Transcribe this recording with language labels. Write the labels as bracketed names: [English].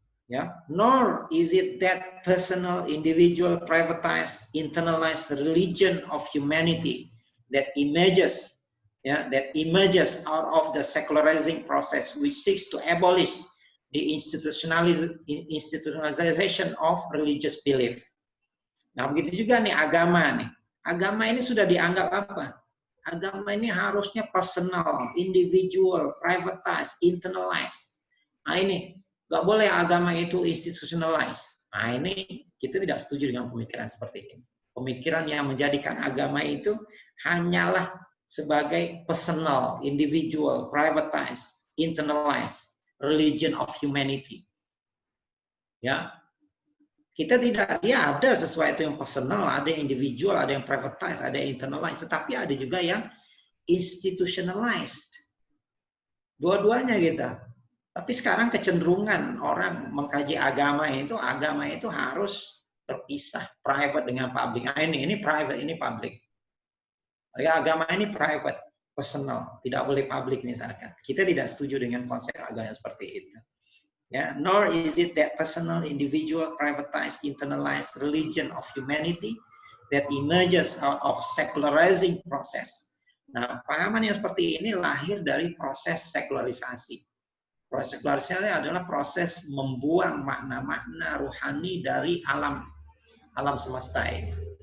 [English] Yeah, nor is it that personal, individual, privatized, internalized religion of humanity that emerges that emerges out of the secularizing process which seeks to abolish the institutionalization of religious belief. [Indonesian] Nah, begitu juga nih agama nih. Agama ini sudah dianggap apa? Agama ini harusnya personal, individual, privatized, internalized. Nah ini, nggak boleh agama itu institutionalized. Nah ini, kita tidak setuju dengan pemikiran seperti ini. Pemikiran yang menjadikan agama itu hanyalah sebagai [English] personal, individual, privatized, internalized religion of humanity. [Indonesian] Ya, kita tidak, ya ada sesuatu yang personal, ada yang individual, ada yang privatized, ada yang internalized, tetapi ada juga yang institutionalized. Dua-duanya kita. Tapi sekarang kecenderungan orang mengkaji agama itu harus terpisah, private dengan public. Nah, ini private, ini public. Ya, agama ini private, personal, tidak boleh public misalkan. Kita tidak setuju dengan konsep agama seperti itu. [English] Yeah, nor is it that personal, individual, privatized, internalized religion of humanity that emerges out of secularizing process. [Indonesian] Nah, pahaman yang seperti ini lahir dari proses sekularisasi. Proses sekularisasi adalah proses membuang makna-makna ruhani dari alam semesta ini.